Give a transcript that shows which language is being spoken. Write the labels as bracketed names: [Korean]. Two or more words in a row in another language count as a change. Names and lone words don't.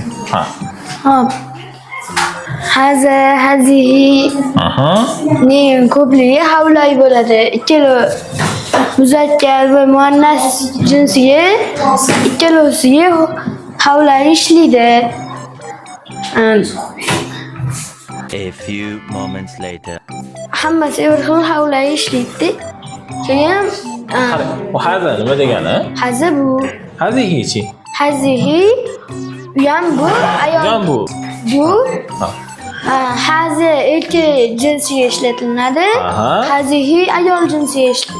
[Uzbek] Ha. Hop. Hazihi ning ko'pligi havlay bo'ladi. Ikkala muzakkar va muannas jinsiga ikkalasiga havlay ishlaydi. [English] A few moments later. [Uzbek] Hammasi bir xil havlay ishlaydi. Keyin Bu haza nima degani? hazi bu. Hazihichi. Hazihi bu ayol. Ham bu. Bu Ha. hazi erkak jinsiga ishlatiladi. Hazihi ayol jinsiga ishlatiladi.